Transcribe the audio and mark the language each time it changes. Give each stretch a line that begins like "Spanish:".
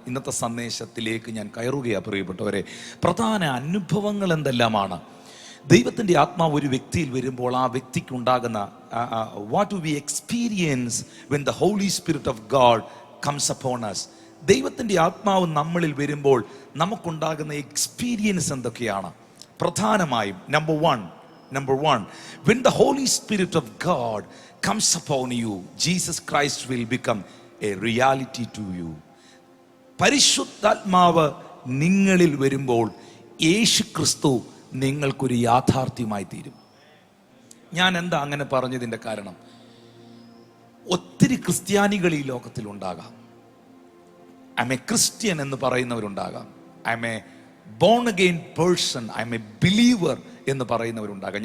Malayalam: ഇന്നത്തെ സന്ദേശത്തിലേക്ക് ഞാൻ കയറുകയാണ് പ്രിയപ്പെട്ടവരെ. പ്രധാന അനുഭവങ്ങൾ എന്തെല്ലാമാണ്? ദൈവത്തിൻ്റെ ആത്മാവ് ഒരു വ്യക്തിയിൽ വരുമ്പോൾ ആ വ്യക്തിക്ക് ഉണ്ടാകുന്ന
English: What do we experience when the Holy Spirit of God comes upon us?
Malayalam: ദൈവത്തിൻ്റെ ആത്മാവ് നമ്മളിൽ വരുമ്പോൾ നമുക്കുണ്ടാകുന്ന എക്സ്പീരിയൻസ് എന്തൊക്കെയാണ്? പ്രധാനമായും number
English: one, when the Holy Spirit of God comes upon you, Jesus Christ will become a reality to you.
Malayalam: പരിശുദ്ധാത്മാവ് നിങ്ങളിൽ വരുമ്പോൾ യേശു ക്രിസ്തു നിങ്ങൾക്കൊരു യാഥാർത്ഥ്യമായി തീരും. ഞാൻ എന്താ അങ്ങനെ പറഞ്ഞതിൻ്റെ കാരണം, ഒത്തിരി ക്രിസ്ത്യാനികൾ ഈ ലോകത്തിലുണ്ടാകാം.
English: I am a Christian
Malayalam: എന്ന് പറയുന്നവരുണ്ടാകാം.
English: I am a born again person, I am a believer
Malayalam: എന്ന് പറയുന്നവരുണ്ടാകാം.